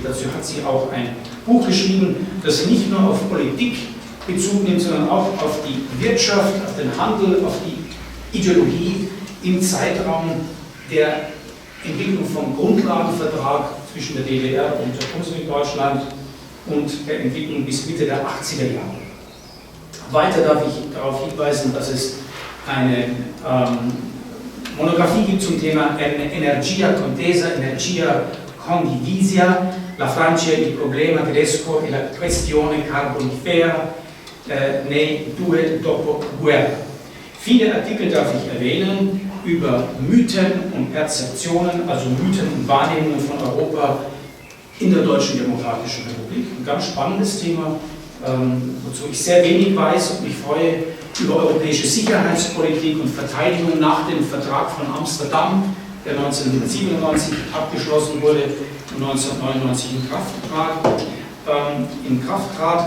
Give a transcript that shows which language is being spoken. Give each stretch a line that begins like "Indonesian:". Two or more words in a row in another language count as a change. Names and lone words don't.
German: Dazu hat sie auch ein Buch geschrieben, das nicht nur auf Politik Bezug nimmt, sondern auch auf die Wirtschaft, auf den Handel, auf die Ideologie im Zeitraum der Entwicklung vom Grundlagenvertrag zwischen der DDR und der Bundesrepublik Deutschland und der Entwicklung bis Mitte der 80er Jahre. Weiter darf ich darauf hinweisen, dass es eine Monographie gibt zum Thema
Italian: Energia Contesa, Energia Condivisa, la Francia, il problema tedesco e la questione carbonifera nei due dopoguerra.
German: Viele Artikel darf ich erwähnen über Mythen und Perzeptionen, also Mythen und Wahrnehmungen von Europa in der Deutschen Demokratischen Republik. Ein ganz spannendes Thema, wozu ich sehr wenig weiß und mich freue über europäische Sicherheitspolitik und Verteidigung nach dem Vertrag von Amsterdam, der 1997 abgeschlossen wurde und 1999 in Kraft trat.